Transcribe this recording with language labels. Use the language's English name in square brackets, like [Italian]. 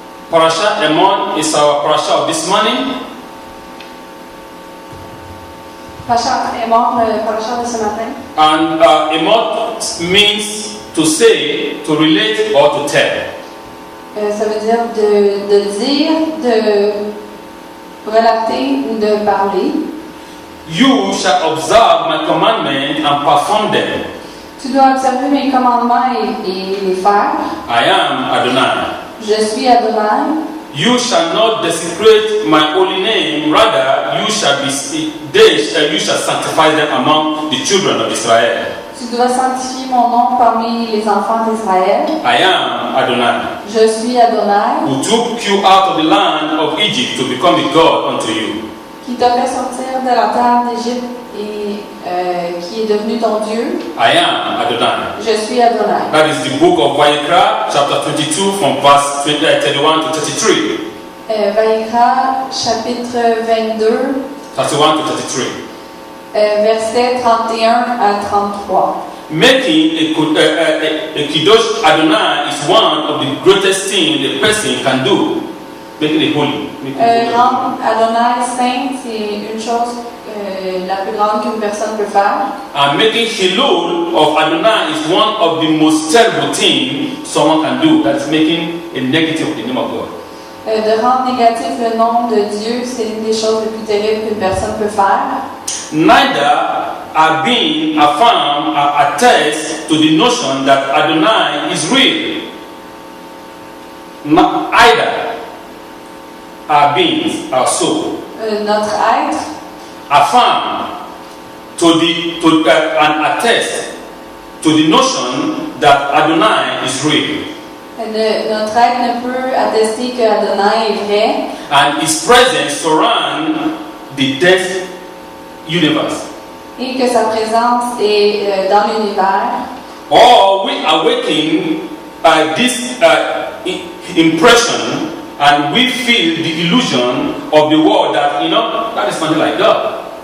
[English] Parasha Emon is our parasha of this morning. [French] Parasha Emon, le parasha de ce matin. [English] And Emon means to say, to relate, or to tell. [French] Ça veut dire de dire, de relater ou de parler. [English] You shall observe my commandment and perform them. [French] Tu dois observer mes commandements et les faire. [English] I am Adonai. [French] Je suis Adonai. [English] You shall not desecrate my holy name, rather you shall sanctify them among the children of Israel. [French] Tu dois sanctifier mon nom parmi les enfants d'Israël. [English] I am Adonai. [French] Je suis Adonai. [English] Who took you out of the land of Egypt to become a God unto you. [French] Qui t'a fait sortir de la terre d'Égypte et qui est devenu ton Dieu. [English] I am Adonai. [French] Je suis Adonai. [English] That is the book of Vayikra, chapter 22, from verse 31 to 33. [French] Vayikra, chapitre 22, [English] 31 to 33. [French] versets 31 à 33. [English] Making a Kiddush Adonai is one of the greatest things a person can do. Making it holy. [French] Rendre Adonai saint, c'est une chose la plus grande qu'une personne peut faire. [English] And making Hilul of Adonai is one of the most terrible things someone can do. That's making a negative of the name of God. [French] De rendre négatif le nom de Dieu, c'est une des choses les plus terribles qu'une personne peut faire. [English] Neither are being affirmed or attest to the notion that Adonai is real. Either our beings, our soul, [French] Notre être [English] affirm and attest to the notion that Adonai is real. [French] Notre être ne peut attester que Adonai est vrai. [English] And His presence surrounds the death universe. [French] Et que sa présence est dans l'univers. [English] Or we awaken this impression and we feel the illusion of the world that, that is something like God.